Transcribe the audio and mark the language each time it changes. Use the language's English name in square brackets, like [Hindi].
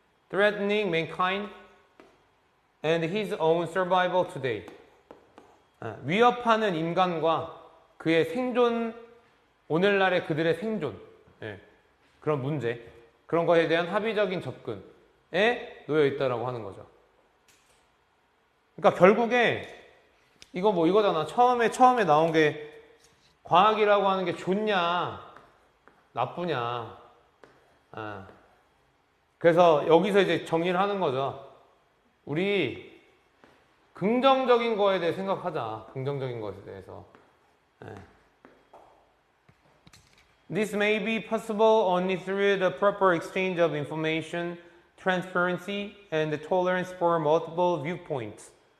[English] Threatening mankind and his own survival today. [Korean] 위협하는 인간과 그의 생존, 오늘날의 그들의 생존. 그런 문제. 그런 것에 대한 합의적인 접근에 놓여 있다라고 하는 거죠. 그러니까 결국에 이거잖아. 처음에 나온 게 과학이라고 하는 게 좋냐, 나쁘냐. 그래서 여기서 이제 정리를 하는 거죠. 우리 긍정적인 거에 대해 생각하자. 긍정적인 것에 대해서. [English] This may be possible only through the proper exchange of information, transparency, and the tolerance for multiple viewpoints.